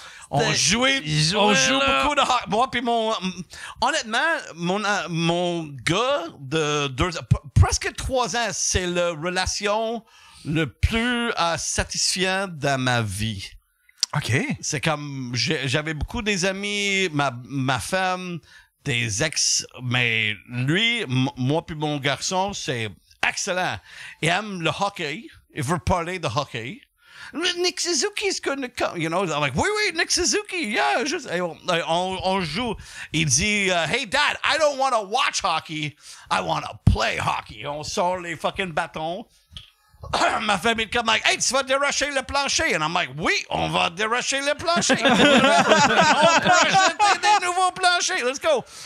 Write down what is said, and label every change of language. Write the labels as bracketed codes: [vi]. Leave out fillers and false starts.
[fr] On joue beaucoup de hockey. Moi, puis honnêtement, mon gars de 2 ans, presque 3 ans, c'est la relation le plus satisfaisant dans ma vie. OK. C'est comme, j'avais beaucoup des amis, ma femme, des ex, mais lui, moi puis mon garçon, c'est excellent. Il aime le hockey. Il veut parler de hockey. [en] Nick Suzuki is going to come. You know, I'm like, oui, Nick Suzuki, yeah. [fr] On joue. Il dit, [en] hey, Dad, I don't want to watch hockey. I want to play hockey. [fr] On sort les fucking bâtons. Ma famille est comme, like, hey, tu vas dérocher le plancher. [en] And I'm like, [fr] oui, on va dérocher le plancher. On peut acheter des nouveaux planchers. marcher, [en] let's go.